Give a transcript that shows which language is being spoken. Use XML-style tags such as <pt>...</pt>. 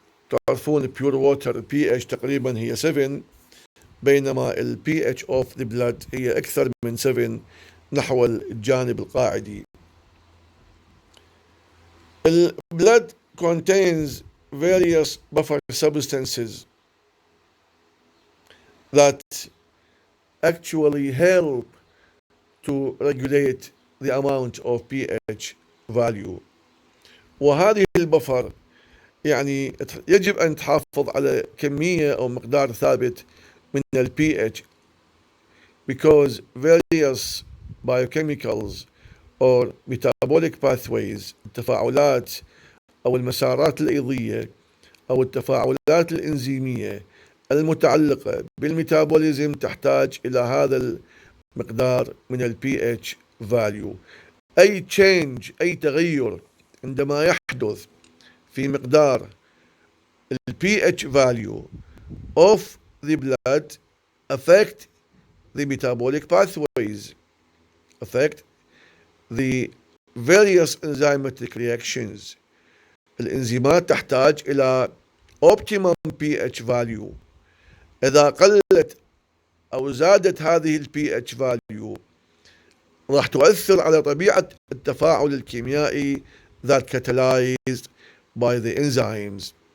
<ar>تعرفون</ar> <en>pure water pH</en> <ar>تقريبا هي 7 بينما</ar> <en>pH of the blood</en> <ar>هي أكثر من 7 نحو الجانب القاعدي.</ar> <en>Blood contains various buffer substances that actually help to regulate the amount of pH value.</en> <ar>وهذه البفر يعني يجب أن تحافظ على كمية أو مقدار ثابت من pH</ar> <en>because various biochemicals or metabolic pathways</en> <ar>التفاعلات أو المسارات الأيضية أو التفاعلات الإنزيمية المتعلقة بالميتابوليزم تحتاج إلى هذا المقدار من pH value. أي</ar> <en>change</en> <ar>أي تغير عندما يحدث في مقدار</ar> <en>pH value of the blood affect the metabolic pathways, affect the various enzymatic reactions.</en> <ar>الإنزيمات تحتاج إلى optimum pH value. إذا قلت أو زادت هذه pH value راح تؤثر على طبيعة التفاعل الكيميائي</ar> <en>that catalyzed by the enzymes.</en>